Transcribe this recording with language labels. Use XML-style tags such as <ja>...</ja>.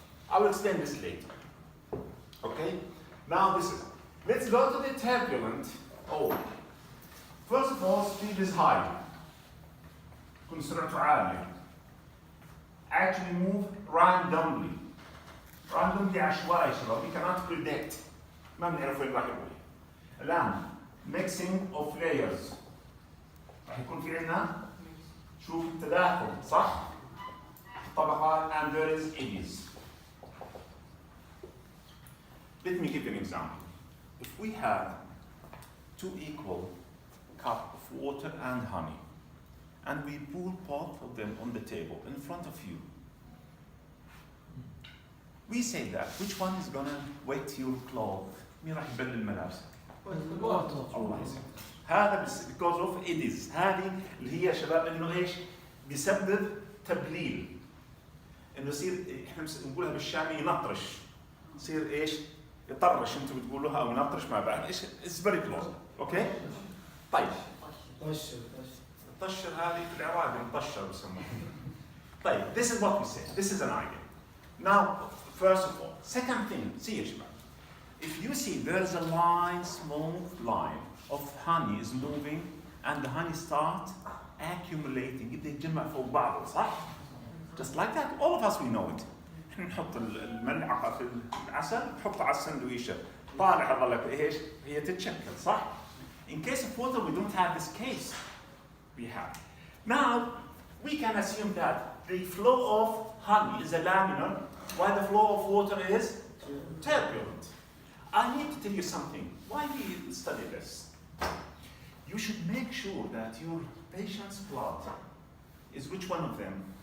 <en>I will explain this later. Okay? Now this is. Let's go to the turbulent. First of all, speed is high.</en> <ar>تكون سرعته عالية.</ar> <en>Actually move randomly.</en> <ar>Randomly عشوائي شباب.</ar> <en>We cannot predict.</en> <ar>ما بنعرف وين راح يروح. الآن</ar> <en>mixing of layers.</en> <ar>راح يكون في عندنا شوف التداخل صح؟ طبقات</ar> <en>and there is eddies. Let me give you an example. If we have two equal cups of water and honey, and we pour both of them on the table in front of you, we say that which one is gonna wet your clothes?</en> <ar>مين راح يبل الملابس؟ الله يسلمك. هذا بس</ar> <en>because of eddies.</en> <ar>هذه اللي هي يا شباب انه ايش؟ بيسبب تبليل. انه يصير احنا نقولها بالشامي ينطرش. يصير ايش؟ يطرش انتم بتقولوها او ينطرش ما بعرف ايش</ar> <en>it's very close.</en> <ar>اوكي؟ طيب. طشر هذه في العراق مطشر بسموها.</ar> <en>طيب this is what we say. This is an idea. Now first of all, second thing, see</en> <ar>يا شباب.</ar> <en>If you see there is a line, smooth line of honey is moving and the honey starts accumulating.</en> <ar>يبدأ يتجمع فوق بعضه صح؟</ar> <en>Just like that, all of us we know it.</en> <ar>احنا نحط الملعقة في العسل نحطها على السندويشة. طالع ظلك ايش؟ هي تتشكل صح؟</ar> <en>In case of water we don't have this case. We have. Now we can assume that the flow of honey is a laminar while the flow of water is turbulent. I need to tell you something. Why we study this? You should make sure that your patient's blood is which one of them?</en>